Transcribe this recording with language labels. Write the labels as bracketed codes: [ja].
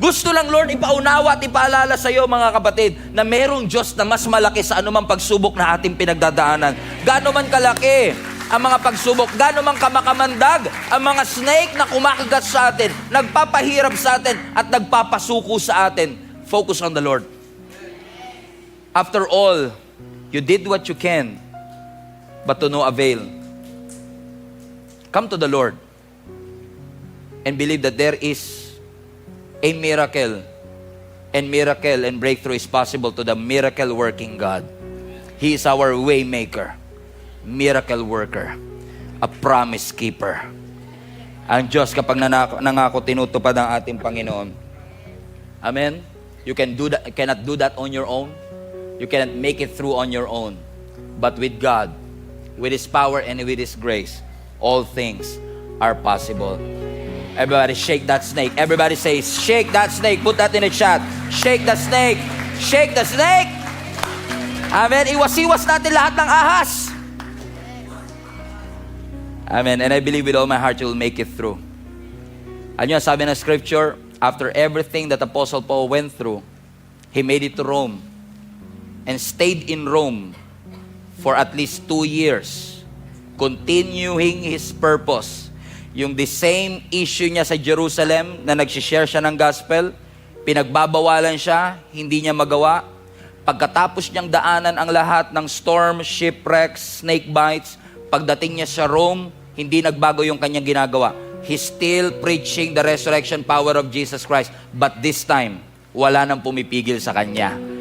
[tl] Gusto lang, Lord, ipaunawa at ipaalala sa iyo, mga kapatid, na merong Diyos na mas malaki sa anumang pagsubok na ating pinagdadaanan. Gaano man kalaki ang mga pagsubok, gaano man kamakamandag ang mga snake na kumakagat sa atin, nagpapahirap sa atin at nagpapasuko sa atin. [en] Focus on the Lord. After all, you did what you can, but to no avail. Come to the Lord and believe that there is a miracle and breakthrough is possible to the miracle working God. He is our way maker, miracle worker, a promise keeper. [tl] Ang Diyos kapag nangako, tinutupad ang ating Panginoon. [en] Amen? You cannot do that on your own. You cannot make it through on your own. But with God, with His power and with His grace, all things are possible. Everybody shake that snake. Everybody say, shake that snake. Put that in the chat. Shake the snake. Shake the snake. Amen. [tl] Iwas-iwas natin lahat ng ahas. [en] Amen. And I believe with all my heart you will make it through. [tl] Ano yung sabi ng scripture? [en] After everything that Apostle Paul went through, he made it to Rome and stayed in Rome for at least 2 years, continuing his purpose. [tl] Yung the same issue niya sa Jerusalem na nagsishare siya ng gospel, pinagbabawalan siya, hindi niya magawa. Pagkatapos niyang daanan ang lahat ng storm, shipwrecks, snake bites, pagdating niya sa Rome, hindi nagbago yung kanyang ginagawa. [en] He's still preaching the resurrection power of Jesus Christ. But this time, [tl] wala nang pumipigil sa kanya.